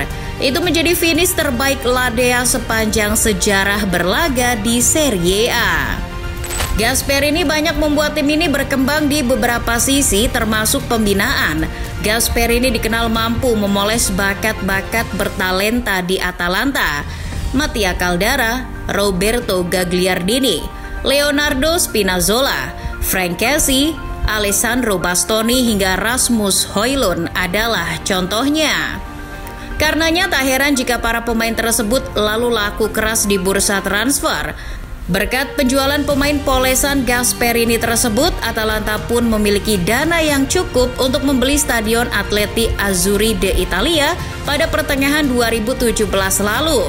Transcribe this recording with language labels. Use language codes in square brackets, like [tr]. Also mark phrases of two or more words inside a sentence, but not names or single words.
[id] Itu menjadi finish terbaik La Dea sepanjang sejarah berlaga di Serie A. Gasperini banyak membuat tim ini berkembang di beberapa sisi termasuk pembinaan. Gasperini dikenal mampu memoles bakat-bakat bertalenta di Atalanta. Mattia Caldara, Roberto Gagliardini, Leonardo Spinazzola, Frank Kessie, Alessandro Bastoni hingga Rasmus Højlund adalah contohnya. Karenanya tak heran jika para pemain tersebut lalu laku keras di bursa transfer. Berkat penjualan pemain polesan Gasperini tersebut, Atalanta pun memiliki dana yang cukup untuk membeli Stadion Atleti Azzurri d'Italia pada pertengahan 2017 lalu.